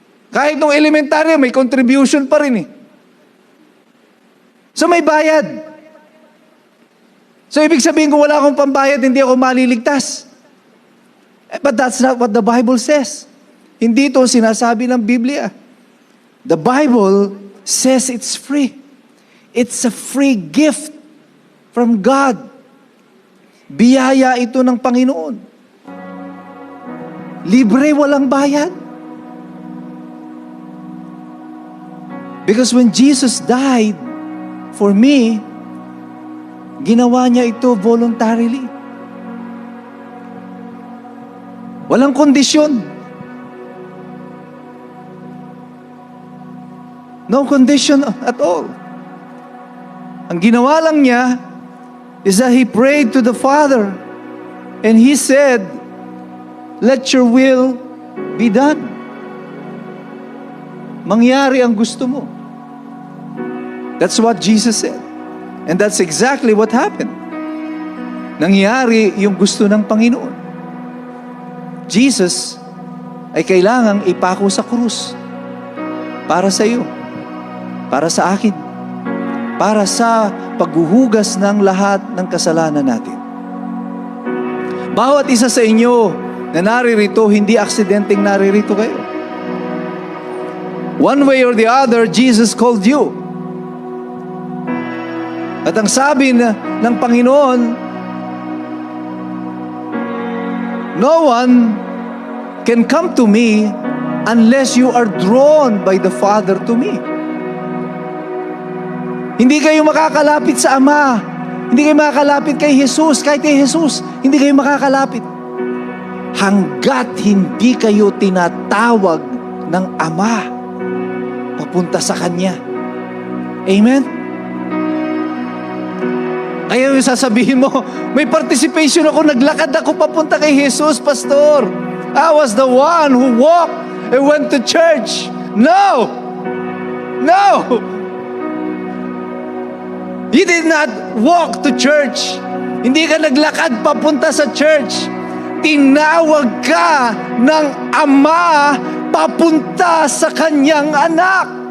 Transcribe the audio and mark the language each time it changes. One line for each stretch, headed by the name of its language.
Filipino: Kahit nung elementarya, may contribution pa rin eh. So may bayad. So ibig sabihin kung wala akong pambayad, hindi ako maliligtas.
English: But that's not what the Bible says.
Filipino: Hindi ito sinasabi ng Biblia.
English: The Bible says it's free. It's a free gift from God.
Filipino: Biyaya ito ng Panginoon. Libre, walang bayad.
English: Because when Jesus died for me,
Filipino: ginawa niya ito
English: voluntarily.
Filipino: Walang kondisyon.
English: No condition at all.
Filipino: Ang ginawa lang niya
English: is that He prayed to the Father and He said, "Let your will be done."
Filipino: Mangyari ang gusto mo.
English: That's what Jesus said. And that's exactly what happened.
Filipino: Nangyari yung gusto ng Panginoon. Jesus ay kailangang ipako sa krus para sa iyo, para sa akin, para sa paghuhugas ng lahat ng kasalanan natin. Bawat isa sa inyo na naririto, hindi aksidenteng naririto kayo.
English: One way or the other, Jesus called you.
Filipino: At ang sabi ng Panginoon,
English: no one can come to me unless you are drawn by the Father to me.
Filipino: Hindi kayo makakalapit sa Ama. Hindi kayo makakalapit kay Jesus. Kahit kay Jesus, hindi kayo makakalapit. Hanggat hindi kayo tinatawag ng Ama papunta sa Kanya. Amen? Kaya yung sasabihin mo, may participation ako, naglakad ako papunta kay Jesus, Pastor.
English: I was the one who walked and went to church. No! No! You did not walk to church.
Filipino: Hindi ka naglakad papunta sa church. Tinawag ka ng Ama papunta sa Kanyang anak.